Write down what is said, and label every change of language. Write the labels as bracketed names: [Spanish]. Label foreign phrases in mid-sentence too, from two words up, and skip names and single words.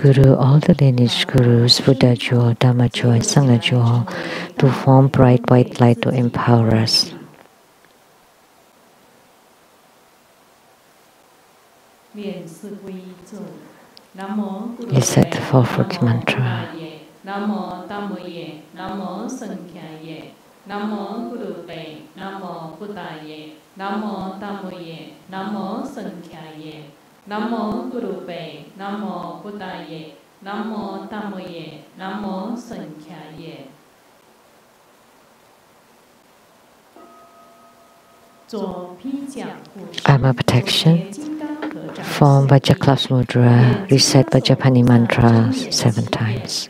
[English] guru, all the lineage gurus, Buddha jewel, Dhamma jewel, and Sangha jewel, to form bright white light to empower us. Recite the fourfold mantra. [Pali] Namo Tammoye, Namo Sankhyaye, Namo Gurupe, Namo Buddhaye, Namo Tammoye, Namo Sankhyaye, Namo Gurupe, Namo Buddhaye, Namo Tammoye, Namo Sankhyaye. [English] Armor protection. Form Vajra Mudra. Recite Vajrapani mantra 7 times.